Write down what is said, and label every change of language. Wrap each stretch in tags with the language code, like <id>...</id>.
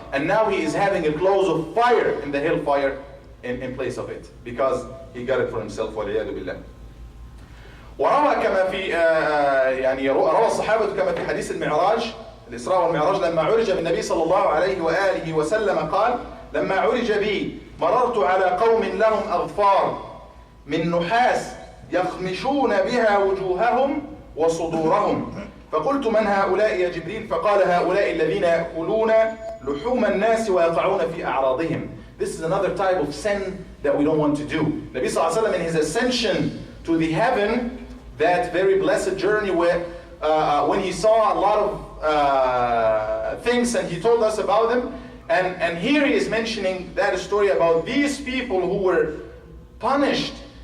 <en>And now he is having a clothes of fire in the hellfire in place of it, because he got it for himself.</en> <ar>والعياذ بالله. وروى كما في يعني روى الصحابة كما في حديث المعراج، الإسراء والمعراج، لما عرج بالنبي صلى الله عليه وآله وسلم قال: لما عرج بي مررت على قوم لهم أظفار من نحاس يخمشون بها وجوههم وصدورهم، فقلت من هؤلاء يا جبريل؟ فقال هؤلاء الذين يأكلون لحوم الناس ويقعون في أعراضهم.</ar> <en>This is another type of sin that we don't want to do. Nabi sallallahu alaihi wasallam, in his ascension to the heaven, that very blessed journey where when he saw a lot of things and he told us about them, and here he is mentioning that story about these people who were punished.</en>